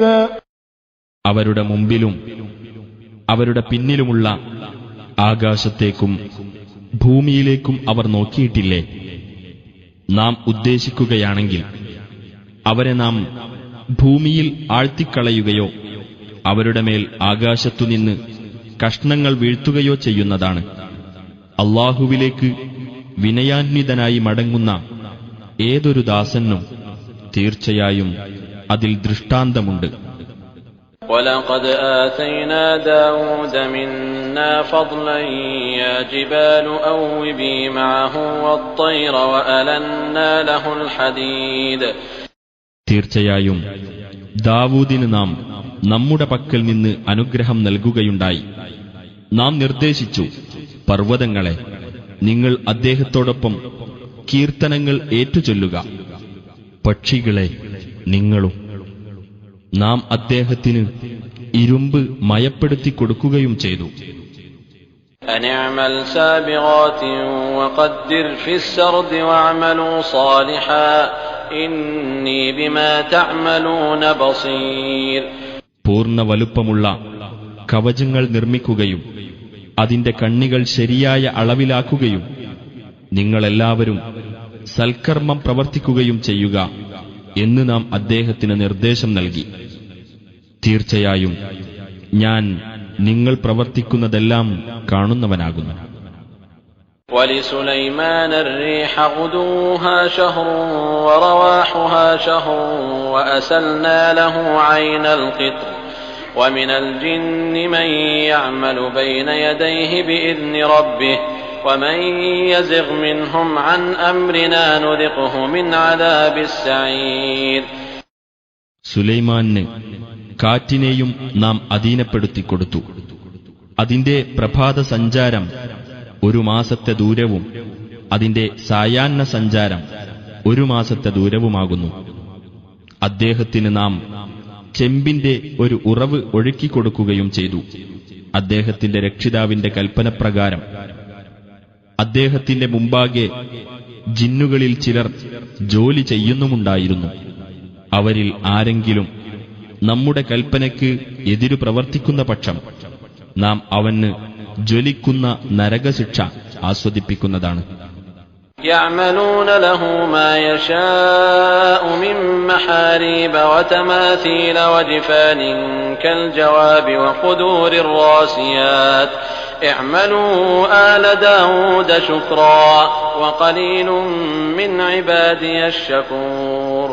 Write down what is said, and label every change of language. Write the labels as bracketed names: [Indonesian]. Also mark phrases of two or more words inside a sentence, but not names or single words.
[Malayalam] അവരുടെ മുമ്പിലും അവരുടെ പിന്നിലുമുള്ള ആകാശത്തേക്കും ഭൂമിയിലേക്കും അവർ നോക്കിയിട്ടില്ലേ? നാം ഉദ്ദേശിക്കുകയാണെങ്കിൽ അവരെ നാം ഭൂമിയിൽ ആഴ്ത്തിക്കളയുകയോ അവരുടെ മേൽ ആകാശത്തുനിന്ന് കഷ്ണങ്ങൾ വീഴ്ത്തുകയോ ചെയ്യുന്നതാണ്. അല്ലാഹുവിലേക്ക് വിനയാന്വിതനായി മടങ്ങുന്ന ഏതൊരു ദാസനും തീർച്ചയായും അതിൽ ദൃഷ്ടാന്തമുണ്ട്. [Arabic] وَلَقَدْ آتَيْنَا دَاوُودَ مِنَّا فَضْلًا يَا جِبَالُ أَوِّبِي مَعَهُ وَالطَّيْرَ وَأَلَنَّا لَهُ الْحَدِيدَ. [Malayalam] തീർച്ചയായും ദാവൂദിന് നാം നമ്മുടെ പക്കൽ നിന്ന് അനുഗ്രഹം നൽകുകയുണ്ടായി. നാം നിർദ്ദേശിച്ചു, പർവ്വതങ്ങളെ നിങ്ങൾ അദ്ദേഹത്തോടൊപ്പം കീർത്തനങ്ങൾ ഏറ്റുചൊല്ലുക, പക്ഷികളെ നിങ്ങളും. നാം അദ്ദേഹത്തിന് ഇരുമ്പ് മയപ്പെടുത്തി കൊടുക്കുകയും ചെയ്തു. [Arabic] أَنِعْمَلْ سَابِغَاتٍ وَقَدِّرْ فِي السَّرْدِ وَاعْمَلُوا صَالِحًا إِنِّي بِمَا تَعْمَلُونَ بَصِيرٌ. [Malayalam] പൂർണ്ണ വലുപ്പമുള്ള കവചങ്ങൾ നിർമ്മിക്കുകയും അതിന്റെ കണ്ണികൾ ശരിയായ അളവിലാക്കുകയും നിങ്ങളെല്ലാവരും സൽക്കർമ്മം പ്രവർത്തിക്കുകയും ചെയ്യുക എന്ന് നാം അദ്ദേഹത്തിന് നിർദ്ദേശം നൽകി. തീർച്ചയായും ഞാൻ നിങ്ങൾ പ്രവർത്തിക്കുന്നതെല്ലാം കാണുന്നവനാകുന്നു. [Arabic] وَلِسُلَيْمَانَ الرِّيحَ غُدُوُّهَا شَهْرٌ وَرَوَاحُهَا شَهْرٌ وَأَسَلْنَا لَهُ عَيْنَ الْقِطْرِ وَمِنَ الْجِنِّ مَن يَعْمَلُ بَيْنَ يَدَيْهِ بِإِذْنِ رَبِّهِ وَمَن يَزِغْ مِنْهُمْ عَنْ أَمْرِنَا نُذِقْهُ مِنْ عَذَابِ السَّعِيرِ. [Malayalam] സുലൈമാന് കാറ്റിനെയും നാം അധീനപ്പെടുത്തിക്കൊടുത്തു. അതിന്റെ പ്രഭാത സഞ്ചാരം 1 മാസത്തെ ദൂരവും അതിന്റെ സായാഹ്ന സഞ്ചാരം 1 മാസത്തെ ദൂരവുമാകുന്നു. അദ്ദേഹത്തിന് നാം ചെമ്പിന്റെ ഒരു ഉറവ് ഒഴുക്കിക്കൊടുക്കുകയും ചെയ്തു. അദ്ദേഹത്തിന്റെ രക്ഷിതാവിന്റെ കൽപ്പനപ്രകാരം അദ്ദേഹത്തിന്റെ മുമ്പാകെ ജിന്നുകളിൽ ചിലർ ജോലി ചെയ്യുന്നുമുണ്ടായിരുന്നു. അവരിൽ ആരെങ്കിലും നമ്മുടെ കൽപ്പനയ്ക്ക് എതിരു പ്രവർത്തിക്കുന്ന പക്ഷം നാം അവന് ജ്വലിക്കുന്ന നരകശിക്ഷ ആസ്വദിപ്പിക്കുന്നതാണ്. [Arabic] يَعْمَلُونَ لَهُ مَا يَشَاءُ مِن مَّحَارِيبَ وَتَمَاثِيلَ وَجِفَانٍ كَالْجَوَابِ وَقُدُورٍ رَّاسِيَاتٍ اعْمَلُوا آلَ دَاوُودَ شُكْرًا وَقَلِيلٌ مِّنْ عِبَادِيَ الشَّكُورُ.